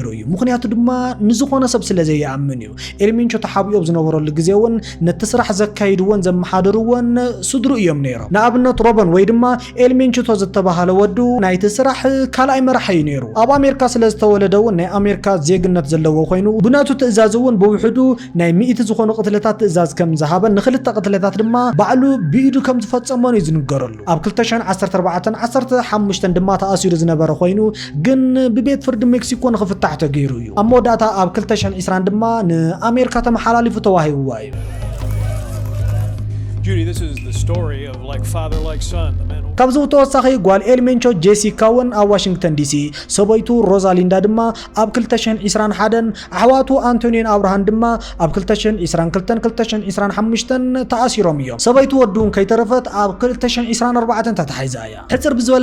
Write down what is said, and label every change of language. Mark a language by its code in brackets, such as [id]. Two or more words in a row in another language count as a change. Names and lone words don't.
[ti] እዩ ምክንያቱ ድማ ንዝኾነ ሰብ ስለዘይኣምን እዩ ኤሌሜንቾ ተሓቢኡ ዝነበረሉ ግዜ እውን ነቲ ስራሕ ዘካይድዎን ዘመሓደርዎን ስድሩ እዮም ነይሮም ንኣብነት ሮበን ወይ ድማ ኤሌሜንቾ ዝተባሃለ ወዱ ናይቲ ስራሕ ካልኣይ መራሒ እዩ ነይሩ ኣብ ኣሜሪካ ስለዝተወለደ እውን ናይ ኣሜሪካ ዜግነት ዘለዎ ኮይኑ ብናቱ ትእዛዝ እውን ብውሕዱ ናይ 100 ዝኾኑ ቅትለታት ትእዛዝ ከም ዝሃበን ንኽልተ ቅትለታት ድማ ባዕሉ ብኢዱ ከም ዝፈጸመን እዩ ዝንገረሉ ኣብ 2014-15 ድማ ተኣሲሩ ዝነበረ ኮይኑ ግን ብቤት ፍርዲ ሜክሲኮ ንኽፍታሕ ተገይሩ እዩ ኣብ መወዳእታ ኣብ 2020 ድማ ንኣሜሪካ ተመሓላሊፉ ተዋሂብዋ እዩ [en] Judy, this is the story of like father like son. The man [ti] ካብዚ ተወሳኺ ጓል ኤሌሜንቾ ጄሲካ እውን ኣብ ዋሽንግተን ዲሲ ሰበይቱ ሮዛሊንዳ ድማ ኣብ 2021 ኣሕዋቱ አንቶኒን አብርሃም ድማ ኣብ 2022-2025 ተኣሲሮም እዮም ሰበይቱ ወዱን ከይተረፈት ኣብ 2024 ተታሒዛ እያ ሕፅር ብዝበለ